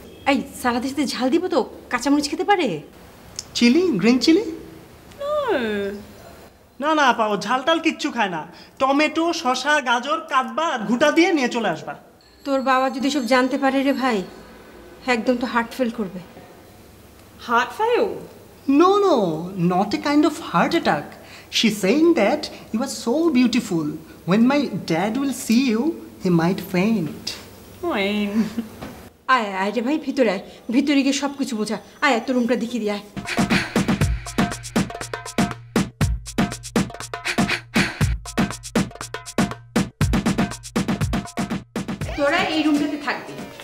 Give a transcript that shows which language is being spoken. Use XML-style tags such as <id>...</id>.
<bn>এই সালাদের সাথে ঝাল দিব তো? কাঁচামরিচ খেতে পারে?</bn> <en>Chili, green chili? No.</en> <bn>না আপা ও ঝালটাল কিচ্ছু খায় না। টমেটো, শসা, গাজর কাটবা আর ঘুটা দিয়ে নিয়ে চলে আসবা। তোর বাবা যদি সব জানতে পারে রে ভাই, একদম তো হার্ট ফেল করবে।</bn> <en>Heart fail? No, not a kind of heart attack. She's saying that you are so beautiful. When my dad will see you, he might faint. Moin.</en> <bn>আয় রে ভাই, ভিতরে আয়, ভিতরে গিয়ে সব কিছু বোঝা। আয় তোর রুমটা দেখিয়ে দিয়ে আয়। তোরা এই রুমটাতে থাকবি।</bn>